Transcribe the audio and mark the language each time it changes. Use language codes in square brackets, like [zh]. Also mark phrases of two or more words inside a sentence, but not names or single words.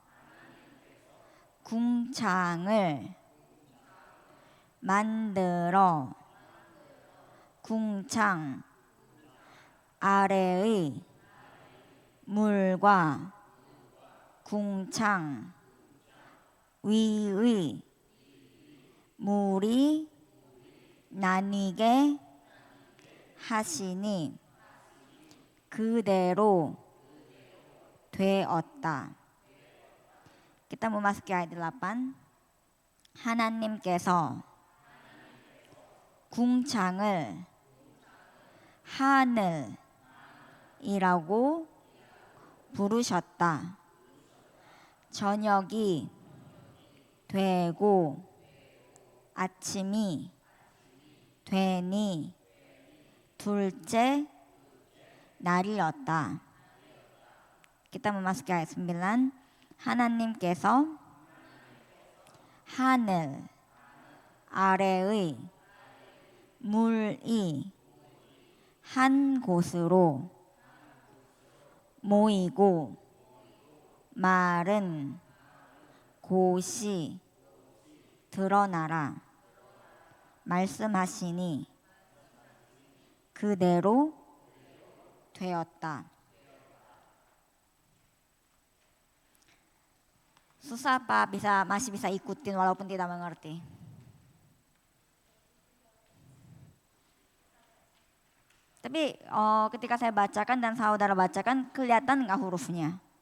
[ko] 궁창을 만들어 궁창 아래의 물과 궁창 위의 물이 나뉘게 하시니 그대로 되었다. [id] Kita memasuki ayat 8. [ko] 하나님께서 궁창을 하늘이라고 부르셨다. 저녁이 되고 아침이 되니 둘째 날이었다. [id] Kita memasuki ayat 9. [ko] 하나님께서 하늘 아래의 물이 한 곳으로 모이고 마른 곳이 드러나라 말씀하시니 그대로 되었다. [id] Susah apa masih bisa ikutin walaupun tidak mengerti? Tapi ketika saya bacakan dan saudara bacakan kelihatan nggak hurufnya?